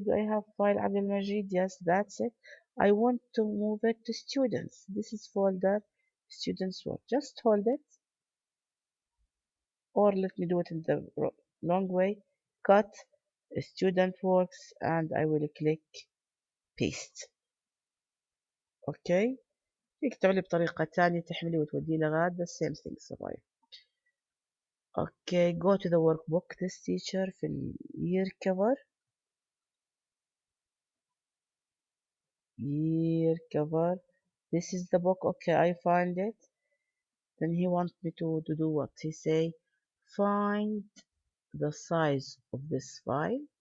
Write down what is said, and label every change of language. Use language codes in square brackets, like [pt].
[en] Do I have file Abdelmajid? Yes, that's it. I want to move it to students. This is folder students work. Just hold it. Or let me do it in the long way. Cut student works and I will click paste. Okay. [ar] فيك تعملي بطريقة تانية تحملي وتوديه لغاد. [en] the same thing [ar] صبايا. [en] Okay, go to the workbook. This teacher [ar] في [en] year cover. Year cover. This is the book. Okay, I find it. Then he wants me to do what? He say, find the size of this file.